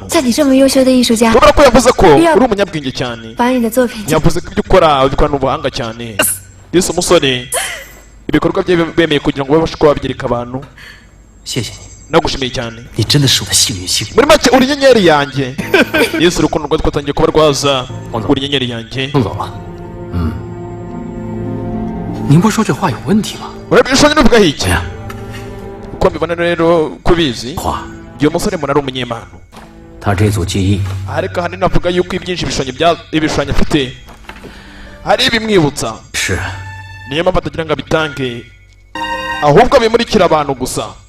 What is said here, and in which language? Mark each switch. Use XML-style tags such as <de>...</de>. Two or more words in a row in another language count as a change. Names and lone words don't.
<rw>Urabona ko yavuze ko uri umunyabwenge cyane, yavuze ko ibyo ukora ubikorana ubuhanga cyane. Yesu umusore ibikorwa bye bemeye kugira ngo babashe kuba babyereka abantu. Nagushimiye cyane, muri make uri inyenyeri yanjye. Yesu urukundo rwawe twatangiye kuba rwaza, uri inyenyeri yanjye.</rw> <zh>您不说这话有问题吗？</zh> <rw>urabishonye n'uvuga iki uko mbibona rero kubizi uyu musore mbona ari umunyempano ariko ahanini avuga yuko ibyinshi ibishushanyo afite hari ibimwibutsa niyo mpamvu atagira ngo abitange ahubwo bimurikira abantu gusa</rw>